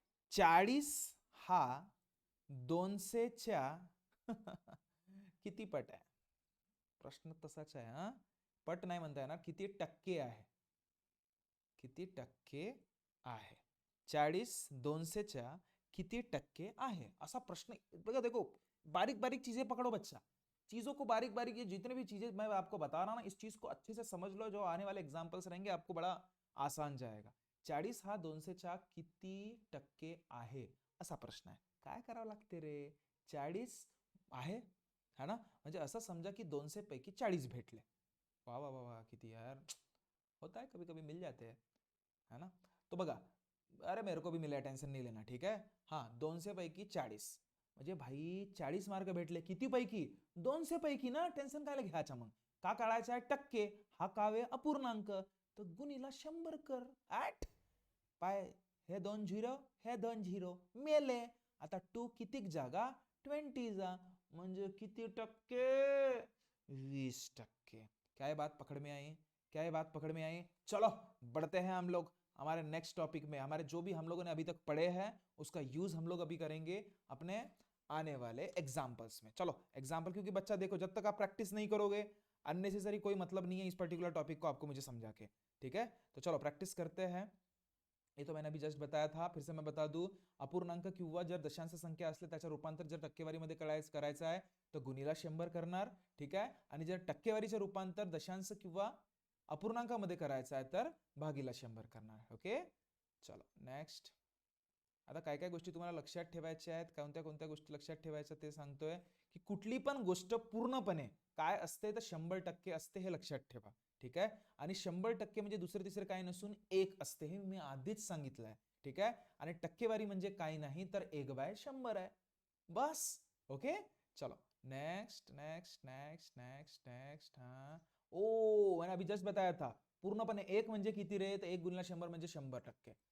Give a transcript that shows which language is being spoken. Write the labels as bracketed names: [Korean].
[Marathi] 40 हा 200च्या किती पट आहे. प्रश्न तसाच आहे. हा पट नाही म्हणता येणार, किती टक्के आहे, किती टक्के आहे. 40 200च्या किती टक्के आहे, असा प्रश्न. [Hindi] बघा देखो, बारीक बारीक चीजें पकड़ो बच्चा. चीजों को बारीक बारीक, ये जितने भी चीजें मैं आपको बता रहा हूं ना, इस चीज को अच्छे से समझ लो. जो आने वाले एग्जाम्पल्स रहेंगे आपको बड़ा आसान जाएगा. [Marathi] 40 हा 200च्या किती टक्के आहे, असा प्रश्न आहे. काय करावं लागते रे, 40 आहे, [Hindi] है ना. [Marathi] म्हणजे असं समजा की 200 पैकी 40 भेटले. [Hindi] वाह वाह वाह वाह, [Marathi] किती यार, [Hindi] होता है कभी कभी मिल जाते हैं, है ना. तो बघा, अरे मेरे को भी मिला, टेंशन नहीं लेना. ठीक है. [Marathi] हाँ 200 पैकी 40, म्हणजे भाई 40 मार्क भेटले. किती पैकी, 200 पैकी ना. टेन्शन काय घ्यायचं मग. का काढायचा आहे टक्के, हा कावे अपूर्णांक, तर गुणीला 100 कर. ऍट पाय, हे 2 0, हे 2 0 मेले. आता 2 कितीक जागा, 20 जा, म्हणजे किती टक्के, 20%. [Hindi] क्या ये बात पकड़ में आई, क्या ये बात पकड़ में आई. चलो बढ़ते हैं हम लोग हमारे नेक्स्ट टॉपिक में. हमारे जो भी हम लोगों ने अभी तक पढ़े हैं उसका यूज हम लोग अभी करेंगे अपने आने वाले एग्जाम्पल्स में. चलो एग्जाम्पल, क्योंकि बच्चा देखो, जब तक आप प्रैक्टिस नहीं करोगे, अननेसेसरी कोई मतलब नहीं है इस पर्टिकुलर टॉपिक को आपको मुझे समझा के. ठीक है. तो चलो प्रैक्टिस करते हैं. ये तो मैंने अभी जस्ट बताया था, फिर से मैं बता दूं. [Marathi] अपूर्णांक किंवा जर दशांश संख्या असले त्याचं रूपांतर जर टक्केवारीमध्ये करायचं आहे तर गुणीला 100 करणार. ठीक आहे. आणि जर टक्केवारीचे रूपांतर दशांश किंवा अपूर्णांकामध्ये करायचं आहे तर भागीला 100 करणार. ओके. चलो नेक्स्ट. आता काय काय गोष्टी तुम्हाला लक्षात ठेवायच्या आहेत, कोणत्या कोणत्या गोष्टी लक्षात ठेवायच्या ते सांगतोय. की कुठली पण गोष्ट पूर्णपणे काय असते तर 100% असते हे लक्षात ठेवा. ठीक आहे. आणि 100% म्हणजे दुसरं तिसरं काही नसून एक असते हे मी आधीच सांगितलंय. ठीक आहे. आणि टक्केवारी म्हणजे काही नाही तर 1/100 आहे. बस. ओके. [Hindi] चलो next next next next next. हाँ ओ मैंने अभी जस्ट बताया था [Marathi] पूर्णपणे एक म्हणजे किती रे, तर 1 गुणिले 100 म्हणजे 100%.